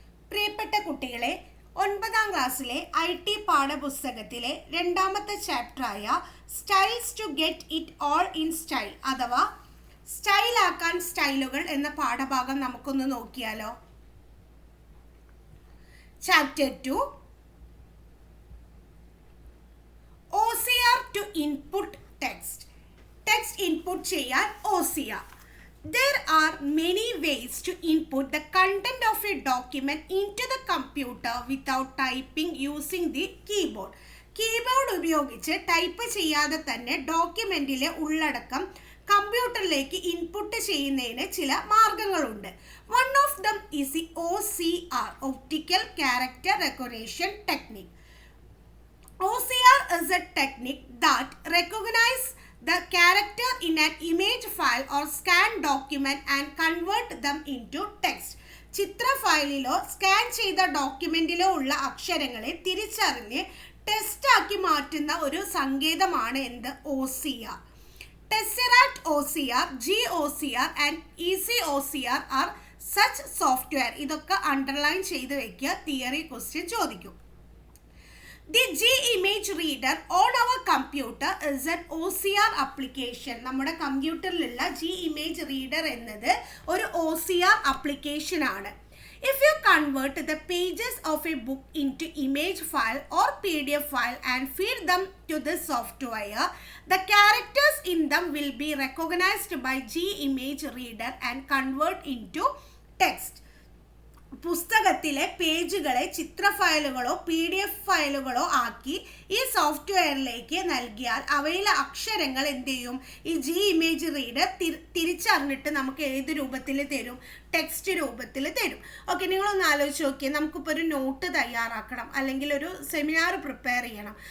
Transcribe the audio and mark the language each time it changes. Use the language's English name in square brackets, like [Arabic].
[Malayalam] പ്രിയപ്പെട്ട കുട്ടികളെ, 9ാം ക്ലാസ്സിലെ IT പാഠപുസ്തകത്തിലെ രണ്ടാമത്തെ ചാപ്റ്ററായ styles to get it all in style അഥവാ സ്റ്റൈലാക്കാൻ സ്റ്റൈലുകൾ എന്ന പാഠഭാഗം നമുക്കൊന്ന് നോക്കിയാലോ. [English] Chapter 2 OCR to input text. Text input ചെയ്യാൻ OCR. There are many ways to input the content of a document into the computer without typing using the keyboard. [Malayalam] Keyboard ഉപയോഗിച്ച് type ചെയ്യാതെ തന്നെ ഡോക്യുമെന്റിലെ ഉള്ളടക്കം കമ്പ്യൂട്ടറിലേക്ക് ഇൻപുട്ട് ചെയ്യുന്നതിന് ചില മാർഗങ്ങളുണ്ട്. [English] One of them is the OCR, Optical Character Recognition Technique. OCR is a technique that recognizes the character in an image file or scan document and convert them into text. [Malayalam] Chithra ഫയലിലോ scan ചെയ്ത ഡോക്യുമെന്റിലോ ഉള്ള അക്ഷരങ്ങളെ തിരിച്ചറിഞ്ഞ് text ആക്കി മാറ്റുന്ന ഒരു സങ്കേതമാണ് എന്ത് OCR. [English] Tesseract OCR, GOCR and ECOCR are such software. [Malayalam] ഇതൊക്കെ underline ചെയ്ത് വെക്കുക, തിയറി ക്വസ്റ്റ്യൻ ചോദിക്കും. [English] The G-Image Reader on our computer is an OCR application. [Malayalam] നമ്മുടെ കമ്പ്യൂട്ടറിലുള്ള G-Image Reader എന്നത് ഒരു OCR application ആണ്. [English] If you convert the pages of a book into image file or PDF file and feed them to the software, the characters in them will be recognized by G-Image Reader and convert into text. [Malayalam] പുസ്തകത്തിലെ പേജുകളെ ചിത്ര ഫയലുകളോ PDF ഫയലുകളോ ആക്കി ഈ സോഫ്റ്റ്വെയറിലേക്ക് നൽകിയാൽ അവയിലെ അക്ഷരങ്ങൾ എന്ത് ചെയ്യും? ഈ G-Image Reader തിരിച്ചറിഞ്ഞിട്ട് നമുക്ക് ഏത് രൂപത്തിൽ തരും? ടെക്സ്റ്റ് രൂപത്തിൽ തരും. ഓക്കെ, നിങ്ങളൊന്ന് ആലോചിച്ച് നോക്കിയേ. നമുക്കിപ്പോൾ ഒരു നോട്ട് തയ്യാറാക്കണം, അല്ലെങ്കിൽ ഒരു സെമിനാർ പ്രിപ്പയർ ചെയ്യണം.